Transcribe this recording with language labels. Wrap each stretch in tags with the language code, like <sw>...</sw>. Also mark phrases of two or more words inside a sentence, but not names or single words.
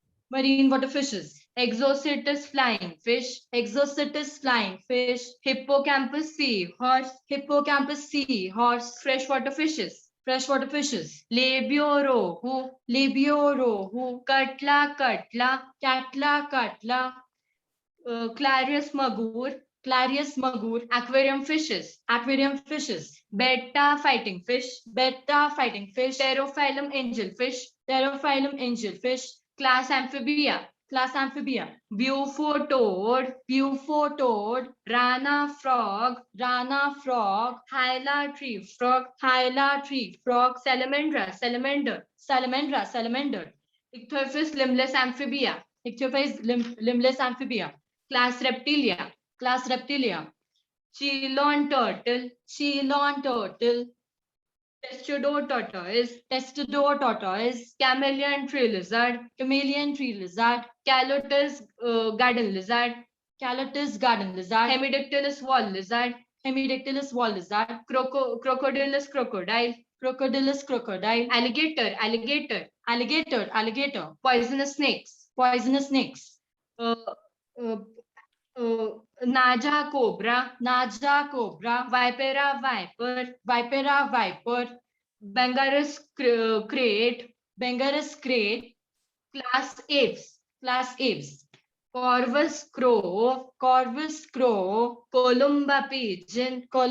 <en>Exocetus flying fish, Exocetus flying fish, Hippocampus sea horse, freshwater fishes, Labio rohu, Catla, Clarius magur, aquarium fishes, betta fighting fish, Pterophyllum angelfish, class amphibia, Bufotod, rana frog, hyla tree frog, salamander, Ichthyophis limbless amphibia, class reptilia, Chelon turtle, Testudo tortoise, chameleon tree lizard, Calotus garden lizard, Hemidactylus wall lizard, Crocodylus crocodile, alligator, poisonous snakes, Naja cobra, Vipera viper, Bangarus crate, class apes, Corvus crow, Columba pigeon,</en>